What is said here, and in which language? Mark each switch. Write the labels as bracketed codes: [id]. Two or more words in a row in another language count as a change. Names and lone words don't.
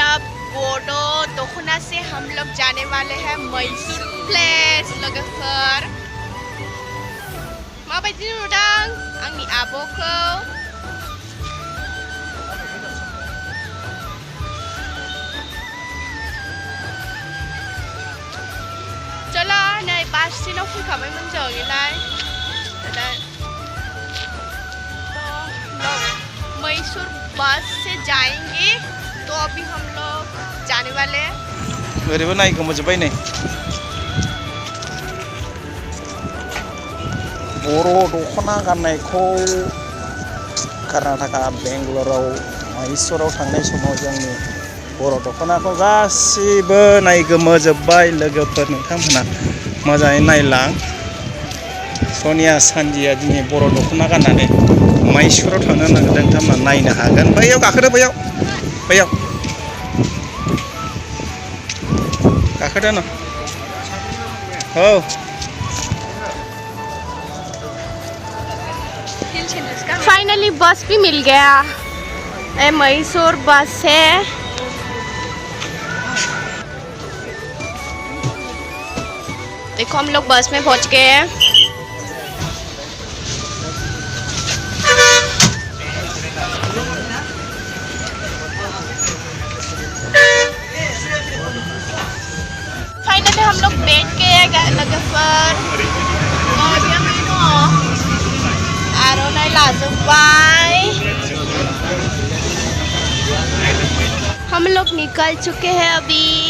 [hi] बोडो दोकना से हम लोग जाने वाले हैं मैसूर प्लेस [brx] लोगोफोर माबायदि नुदों आंनि आब'खौ [hi] चलो [brx] नै बास स्टेन्डआव फैखाबायमोन जों इलाय [hi] मैसूर बस से जाएंगे तो अभी हम लोग जाने वाले हैं [brx] ओरैबो नायगोमोजोबबाय नै बर' दखना गाननायखौ कर्नाटका बेंगलराव मैसूराव थांनाय समाव जोंनि बर' दखनाखौ गासिबो नायगोमोजोबबाय लोगोफोर नोंथांमोना मोजाङै नायलां सनिया सान्दिया दिनै बर' दखना गाननानै मैसूराव थांनो नागिरदों नोंथांमोना नायनो हागोन बैयाव गाखोदो बैयाव गाखोदो न औ [hi] फाइनली बस भी मिल गया मैसूर बस है देखो हम लोग बस में पहुंच गए हैं फाइनली हम लोग बैठ गए लोगोफोर [brx] आर'नाइ लाजोबबाय [hi] हम लोग निकल चुके हैं अभी